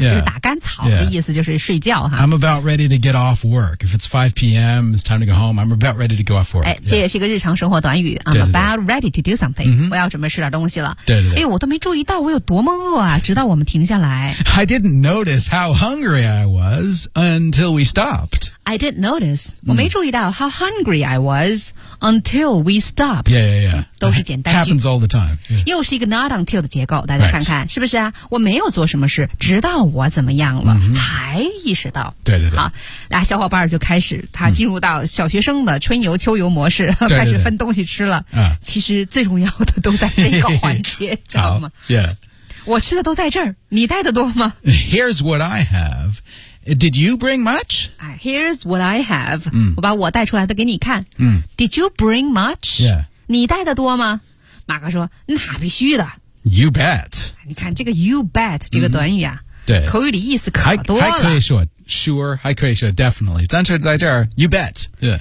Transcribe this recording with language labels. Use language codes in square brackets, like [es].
[zh] 就是打干草的意思就是睡觉、 [en] yeah. [zh] 哈 [en] I'm about ready to get off work If it's 5 p.m. It's time to go home I'm about ready to go off work、 [zh] 哎 yeah. 这也是一个日常生活短语 I'm 对对对 [en] about ready to do something Mm-hmm. [zh] 我要准备吃点东西了对对对哎呦我都没注意到我有多么饿啊直到我们停下来 [en] I didn't notice how hungry I was until we stopped I didn't notice、mm. [zh] 我没注意到 [en] how hungry I was until we stopped Yeah, yeah, yeah [zh] 都是简单句 [en] Happens all the time、yeah. [zh] 又是一个 [en] not until [zh] 的结构大家看看、 [en] right. [zh] 是不是啊我没有做什么事直到我怎么样了、 mm-hmm. 才意识到对对对好来小伙伴就开始他进入到小学生的春游秋游模式对对对开始分东西吃了、其实最重要要的都在这个环节知道吗 [en] yeah [zh] 我吃的都在这儿你带的多吗 [en] here's what I have did you bring much here's what I have、嗯、 [zh] 我把我带出来的给你看、嗯、 [en] did you bring much、 yeah. [zh] 你带的多吗马哥说那必须的 [en] you bet [zh] 你看这个 [en] you bet [zh] 这个短语啊、嗯、对口语里意思可多了还可以说 [en] Sure, I could say definitely. [zh] 但是在这儿 [en] you bet.、Yeah.